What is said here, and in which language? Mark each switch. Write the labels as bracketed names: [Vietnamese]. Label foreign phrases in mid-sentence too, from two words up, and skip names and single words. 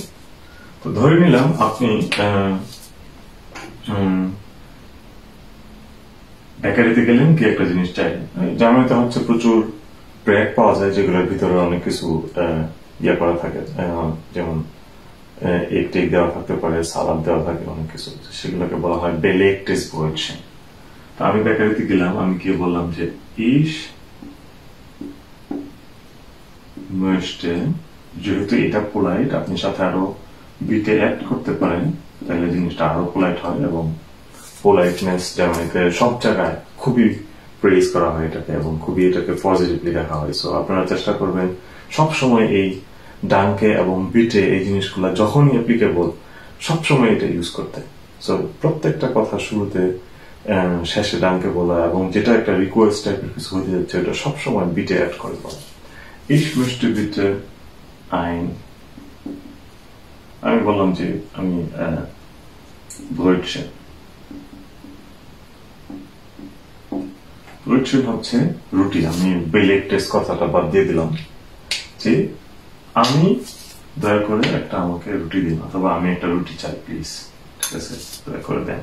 [Bangla] তো ধরে নিলাম আপনি বেকারিতে গেলেন, কি একটা জিনিস চাই। জার্মানিতে হচ্ছে প্রচুর ব্রেড পাওয়া যায়, যেগুলোর ভিতরে অনেক কিছু ইয়ে করা থাকে, যেমন এগ টেক দেওয়া থাকতে পারে, সালাদ দেওয়া থাকে, অনেক কিছু, সেগুলোকে বলা হয় [German] belegtes Brötchen। [Bangla] তো আমি বেকারিতে গেলাম, আমি কি বললাম যে [German] ich möchte, [Bangla] যেহেতু এটা পোলাইট, আপনি সাথে আরো বিটে অ্যাড করতে পারেন, তাহলে জিনিসটা আরো পোলাইট হয়। এবং পোলাইটনেস জার্মানিতে সব জায়গায় খুবই প্রেজ করা হয় এটাকে, এবং খুবই এটাকে পজিটিভলি দেখা হয়। সো আপনারা চেষ্টা করবেন সবসময় এই ডাঙ্কে এবং বিটে এই জিনিসগুলা যখনই অ্যাপ্লিকেবল, সবসময় এটা ইউজ করতে। সো প্রত্যেকটা কথা শুরুতে শেষে ডাঙ্কে বলা, এবং যেটা একটা রিকোয়েস্ট টাইপের কিছু হতে যাচ্ছে, ওটা সবসময় বিটে অ্যাড করে বলা। [German] Ich möchte bitte ein, [Bangla] আমি বললাম যে আমি Brötchen। Brötchen হচ্ছে রুটি। আমি belegtes কথাটা বাদ দিয়ে দিলাম, যে আমি দয়া করে একটা আমাকে রুটি দিন, অথবা আমি একটা রুটি চাই প্লিজ, ঠিক আছে, দয়া করে দেন।